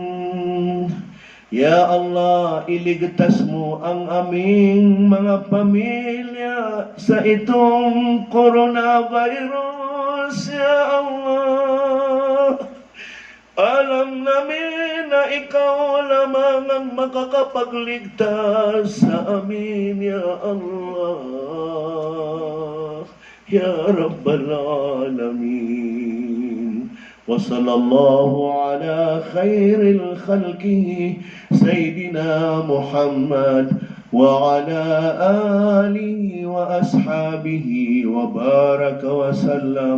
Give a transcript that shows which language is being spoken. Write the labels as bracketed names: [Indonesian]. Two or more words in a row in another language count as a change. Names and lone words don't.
[Arabic] يا الله, [Filipino] iligtas mo ang aming mga pamilya sa itong coronavirus, [Arabic] يا الله. [Filipino] Alam namin na ikaw lamang ang makakapagligtas sa amin, [Arabic] يا الله. يا رب العالمين. وصلى الله على خير الخلق سيدنا محمد وعلى آله وأصحابه وبارك وسلم.